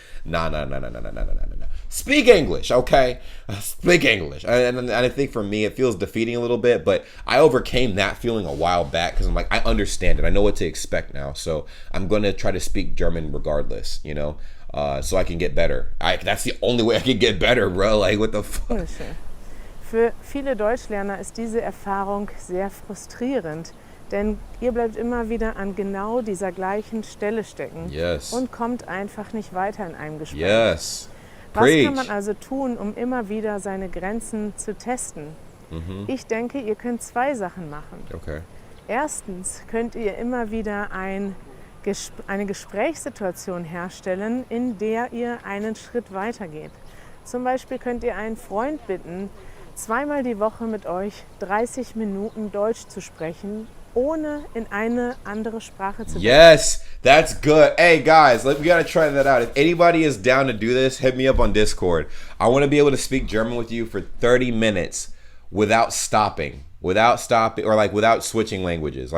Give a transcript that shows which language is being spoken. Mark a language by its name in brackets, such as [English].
[English] Like, nah. Speak English, okay? Speak English. And I think for me, it feels defeating a little bit, but I overcame that feeling a while back because I'm like, I understand it. I know what to expect now. So I'm going to try to speak German regardless, you know, so I can get better. That's the only way I can get better, bro. Like, what the fuck? [German] Für viele Deutschlerner ist diese Erfahrung sehr frustrierend, denn ihr bleibt immer wieder an genau dieser gleichen Stelle stecken und kommt einfach nicht weiter in einem Gespräch. [English] Yes. [German] Was kann man also tun, um immer wieder seine Grenzen zu testen? Ich denke, ihr könnt zwei Sachen machen. [English] Okay. [German] Erstens könnt ihr immer wieder eine Gesprächssituation herstellen, in der ihr einen Schritt weitergeht. Zum Beispiel könnt ihr einen Freund bitten, zweimal die Woche mit euch 30 Minuten Deutsch zu sprechen, ohne in eine andere Sprache zu wechseln. [English] Yes, that's good. Hey guys, we gotta try that out. If anybody is down to do this, hit me up on Discord. I want to be able to speak German with you for 30 minutes without stopping, or like without switching languages.